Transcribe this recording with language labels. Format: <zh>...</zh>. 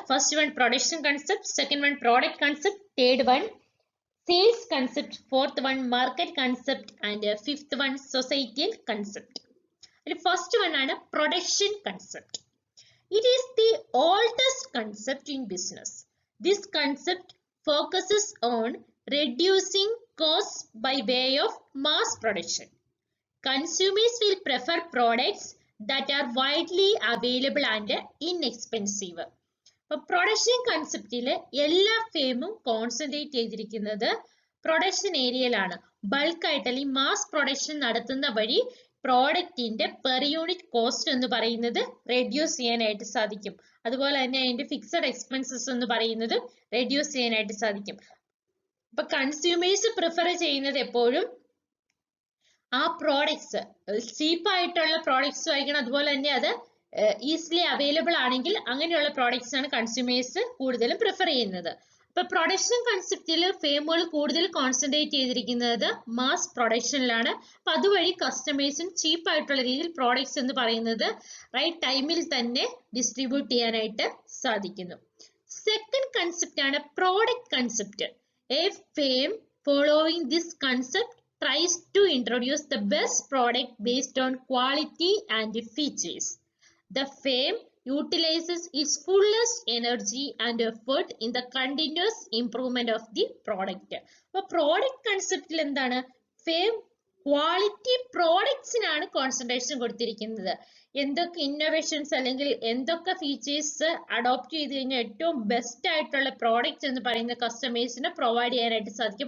<en>First one production concept, second one product concept, third one sales concept, fourth one market concept and fifth one societal concept. അതിൽ first one ആണ് production concept. It is the oldest concept in business. This concept focuses on reducing costs by way of mass production. Consumers will prefer products that are widely available and inexpensive.</en> <ml>അപ്പോൾ production കൺസെപ്റ്റില് എല്ലാ ഫേമും concentrate ചെയ്തിരിക്കുന്നത് production ഏരിയയിലാണ്. ബൾക്കായിട്ട് അല്ലെങ്കിൽ mass production നടത്തുന്ന വഴി പ്രോഡക്റ്റിന്റെ per unit cost എന്ന് പറയുന്നത് റെഡ്യൂസ് ചെയ്യാനായിട്ട് സാധിക്കും. അതുപോലെ തന്നെ അതിന്റെ ഫിക്സഡ് എക്സ്പെൻസസ് എന്ന് പറയുന്നത് റെഡ്യൂസ് ചെയ്യാനായിട്ട് സാധിക്കും. അപ്പൊ കൺസ്യൂമേഴ്സ് പ്രിഫർ ചെയ്യുന്നത് എപ്പോഴും ആ പ്രോഡക്ട്സ് ചീപ്പായിട്ടുള്ള പ്രോഡക്ട്സ് ആയിരിക്കണം. അതുപോലെ തന്നെ അത് ഈസിലി അവൈലബിൾ ആണെങ്കിൽ അങ്ങനെയുള്ള പ്രോഡക്ട്സ് ആണ് കൺസ്യൂമേഴ്സ് കൂടുതലും പ്രിഫർ ചെയ്യുന്നത്. ഇപ്പൊ പ്രൊഡക്ഷൻ കൺസെപ്റ്റിൽ ഫേമുകൾ കൂടുതൽ കോൺസെൻട്രേറ്റ് ചെയ്തിരിക്കുന്നത് മാസ് പ്രൊഡക്ഷനിലാണ്. അപ്പൊ അതുവഴി കസ്റ്റമേഴ്സിന് ചീപ്പ് ആയിട്ടുള്ള രീതിയിൽ പ്രോഡക്ട്സ് എന്ന് പറയുന്നത് റൈറ്റ് ടൈമിൽ തന്നെ ഡിസ്ട്രിബ്യൂട്ട് ചെയ്യാനായിട്ട് സാധിക്കുന്നു. സെക്കൻഡ് കൺസെപ്റ്റ് ആണ് product concept.</ml> <en>A firm following this concept tries to introduce the best product based on quality and features. The firm utilizes its fullest energy and effort in the continuous improvement of the product.</en> <ml>അപ്പോൾ product കൺസെപ്റ്റിൽ എന്താണ്, firm quality പ്രോഡക്ട്സിനാണ് concentration കൊടുത്തിരിക്കുന്നത്. എന്തൊക്കെ innovations അല്ലെങ്കിൽ എന്തൊക്കെ features adopt ചെയ്ത് കഴിഞ്ഞാൽ ഏറ്റവും best ആയിട്ടുള്ള പ്രോഡക്റ്റ് എന്ന് പറയുന്ന കസ്റ്റമേഴ്സിന് പ്രൊവൈഡ് ചെയ്യാനായിട്ട് സാധിക്കും.</ml>